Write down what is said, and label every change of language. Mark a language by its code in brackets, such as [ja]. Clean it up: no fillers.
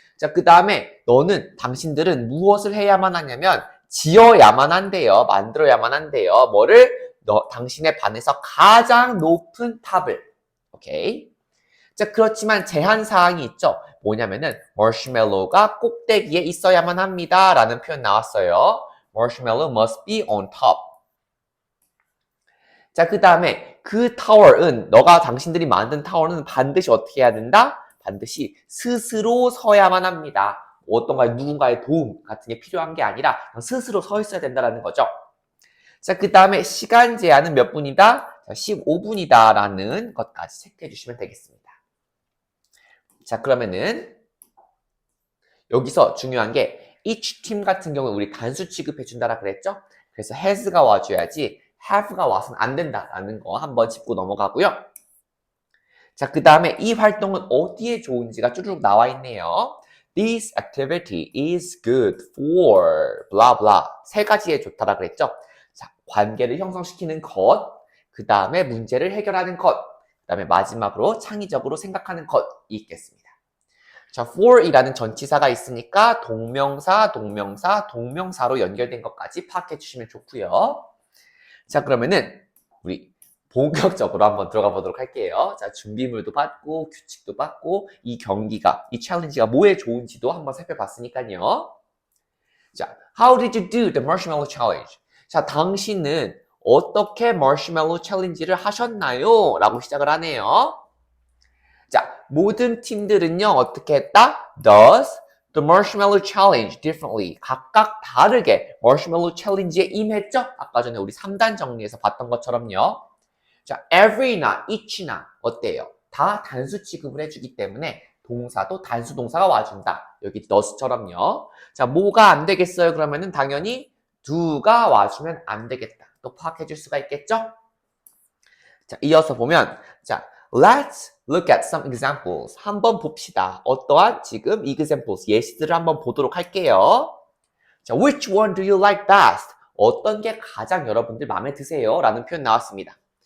[ko] 자, 그 다음에 당신들은 무엇을 해야만 하냐면 지어야만 한대요. 만들어야만 한대요. 뭐를? 당신의 반에서 가장 높은 탑을. 오케이. 자, 그렇지만 제한 사항이 있죠. 뭐냐면은 marshmallow가 꼭대기에 있어야만 합니다. 라는 표현 나왔어요. [en] Marshmallow must be on top. [ko] 자, 그 다음에 그 타월은 당신들이 만든 타월은 반드시 어떻게 해야 된다? 반드시 스스로 서야만 합니다. 누군가의 도움 같은 게 필요한 게 아니라 스스로 서 있어야 된다는 거죠. 자, 그 다음에 시간 제한은 몇 분이다? 15분이다 라는 것까지 체크해 주시면 되겠습니다. 자, 그러면은 여기서 중요한 게 [en] each team [ko] 같은 경우에 우리 단수 취급해 준다라 그랬죠? 그래서 has가 와줘야지 have가 와서는 안 된다라는 거 한번 짚고 넘어가고요. 자, 그 다음에 이 활동은 어디에 좋은지가 쭈르륵 나와 있네요. [en] This activity is good for blah blah. [ko] 세 가지에 좋다라 그랬죠? 자, 관계를 형성시키는 것, 그 다음에 문제를 해결하는 것, 그 다음에 마지막으로 창의적으로 생각하는 것이 있겠습니다. 자, for이라는 전치사가 있으니까 동명사로 연결된 것까지 파악해 주시면 좋고요. 자, 그러면은 우리 본격적으로 한번 들어가 보도록 할게요. 자, 준비물도 받고 규칙도 받고 이 챌린지가 뭐에 좋은지도 한번 살펴봤으니까요. [en] 자, how did you do the marshmallow challenge? [ko] 자, 당신은 어떻게 marshmallow challenge를 하셨나요? 라고 시작을 하네요. 자, 모든 팀들은요, 어떻게 했다? [en] Does the marshmallow challenge differently. [ko] 각각 다르게 marshmallow challenge에 임했죠? 아까 전에 우리 3단 정리에서 봤던 것처럼요. 자, every나 each나 어때요? 다 단수 취급을 해주기 때문에 동사도 단수 동사가 와준다. 여기 does처럼요. 자, 뭐가 안 되겠어요? 그러면은 당연히 do가 와주면 안 되겠다. 또 파악해 줄 수가 있겠죠? 자, 이어서 보면, 자, [en] let's look at some examples. [ko] 한번 봅시다. 어떠한 지금 examples, 예시들을 한번 보도록 할게요. [en] 자, which one do you like best? [ko] 어떤 게 가장 여러분들 마음에 드세요? 라는 표현 나왔습니다.